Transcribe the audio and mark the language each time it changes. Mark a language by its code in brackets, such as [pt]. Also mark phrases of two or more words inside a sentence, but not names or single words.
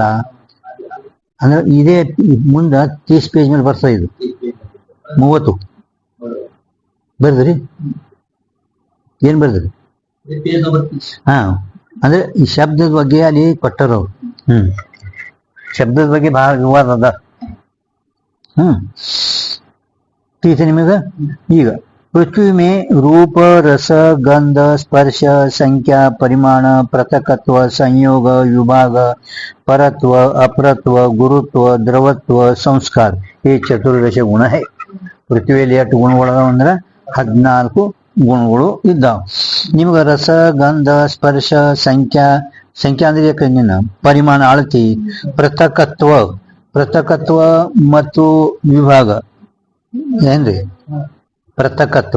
[kn] ಅಂದ್ರೆ ಇದೇ ಮುಂದ 30 ಪೇಜ್ ಮೇಲೆ ಬರ್ತಾ, ಇದು 30 ಬರ್ದ್ರಿ. ಏನ್ ಬರ್ದ್ರಿ? ಅಂದ್ರೆ ಈ ಶಬ್ದದ ಬಗ್ಗೆ ಅಲ್ಲಿ ಕೊಟ್ಟರು. ಶಬ್ದದ ಬಗ್ಗೆ ಬಹಳ ವಿವಾದ ಅದ. ತಿಳಿತ ನಿಮಗೆ? [hi] ಈಗ पृथ्वी में रूप रस गंध स्पर्श संख्या परिमाण पृथकत्व संयोग विभाग परत्व अपरत्व गुरुत्व द्रवत्व संस्कार हे चतुर्दश गुण है. [kn] ಪೃಥ್ವಿಯಲ್ಲಿ ಎಷ್ಟು ಗುಣಗಳು ಅಂದ್ರೆ 14 ಗುಣಗಳು ಇದ್ದಾವೆ. ನಿಮ್ಗೆ ರಸ ಗಂಧ ಸ್ಪರ್ಶ ಸಂಖ್ಯಾ ಅಂದ್ರೆ ಏನಿನ ಪರಿಮಾಣ ಅಳತಿ, ಪೃಥಕತ್ವ ಮತ್ತು ವಿಭಾಗ ಏನ್ರಿ ಪೃಥಕತ್ವ.